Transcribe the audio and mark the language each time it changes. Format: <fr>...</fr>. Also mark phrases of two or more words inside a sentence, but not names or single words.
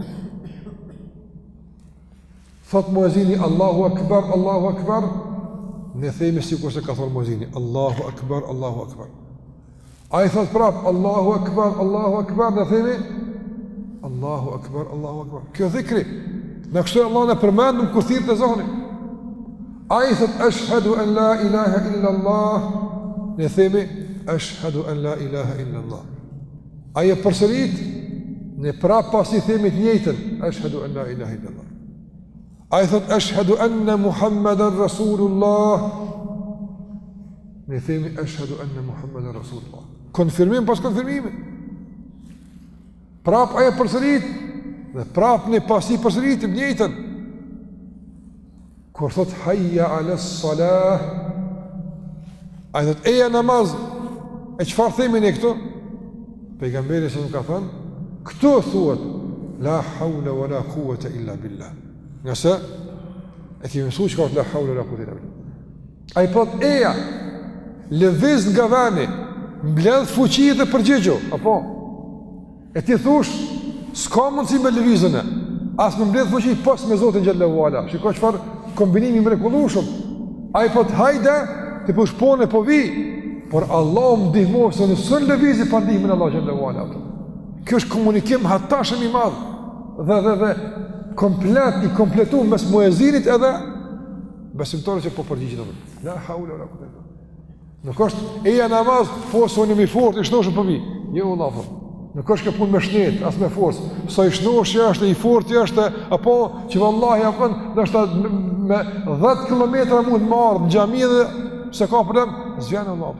<sq>Thot muezini</sq> <ar>الله أكبر,</ar> <sq>ne themi sikur se ka thënë muezini</sq> <ar>الله أكبر.</ar> <sq>Ai thot prap</sq> <ar>الله أكبر,</ar> <sq>ne themi</sq> <ar>الله أكبر.</ar> <sq>Kjo dhikri, në kështu Allah në përmendëm kur thirret ezani. Ai thot</sq> <ar>أشهد أن لا إله إلا الله,</ar> <sq>ne themi</sq> <ar>أشهد أن لا إله إلا الله.</ar> <sq>Ai e përsërit, ne prap pasi themi të njëjtën</sq> <ar>أشهد أن لا إله إلا الله.</ar> <sq>Ai thot</sq> <ar>أشهد أن محمدا رسول الله,</ar> <sq>ne themi</sq> <ar>أشهد أن محمدا رسول الله.</ar> <sq>Konfirmim pas konfirmimit. Prap ai e përsërit dhe prap ne pasi përsëritim njëjtën. Kur thot</sq> <ar>حي على الصلاة,</ar> <sq>ai thot eja namaz. E çfarë themi ne këtu? Pejgamberi sa ka thënë, këtu thuhet</sq> <ar>لا حول ولا قوة إلا بالله.</ar> <sq>Nëse e kemi mësuar çka është</sq> <ar>لا حول ولا قوة إلا بالله.</ar> <sq>Ai thot eja lëviz nga vani, mbledh fuqi dhe përgjigjo, apo? E ti thush, s'ka mundësi me lëvizën e, as me mbledh fuqi pas me Zotin</sq> <ar>جل وعلا.</ar> <sq>Shikoj çfarë kombinimi mrekullueshëm. Ai thot hajde, ti po shpone po vi, por Allah më ndihmo se në sën lëvizi pa ndihmën e Allah</sq> <ar>جل وعلا.</ar> <sq>Kjo është komunikim hatashëm i madh dhe komplet i kompletuar mes muezinit edhe besimtarëve që po përgjigjen.</sq> <ar>لا حول ولا قوة.</ar> <sq>Nuk është eja namaz, po soni më fort, i shnoshëm po vi. Jo vëllai. Nuk është kjo punë me shnet, as me forcë. Sa i shnosh është, i fortë është, apo që vallahi apo ndoshta me 10 kilometra mund të marr në xhami dhe se ka problem, zgjan Allah.</sq>